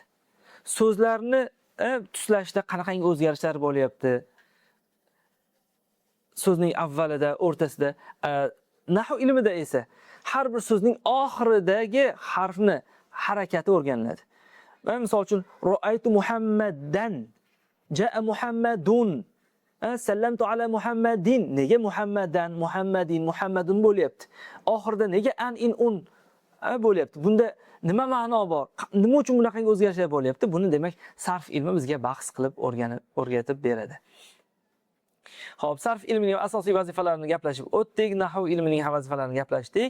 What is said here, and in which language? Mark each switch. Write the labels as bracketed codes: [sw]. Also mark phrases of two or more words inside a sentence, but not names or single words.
[uz] So'zlarni tuslashda qanaqangi o'zgarishlar bo'lyapti? So'zning avvalida, o'rtasida, nahv ilmida esa har bir so'zning oxiridagi harfni harakati o'rganiladi. Men misol uchun [ar] رأيت محمدا، جاء محمد، سلمت على محمد. [uz] Nega Muhammadan, Muhammadin, Muhammadun bo'lyapti? Oxirida nega an in un bo'lyapti? Bunda nima ma'no bor? Nima uchun bunaqangi o'zgarishlar bo'lyapti? Buni demak sarf ilmi bizga bahs qilib o'rgatib beradi. Xo'p, sarf ilmining asosiy vazifalarini gaplashib o'tdik, nahv ilmining ham vazifalarini gaplashdik.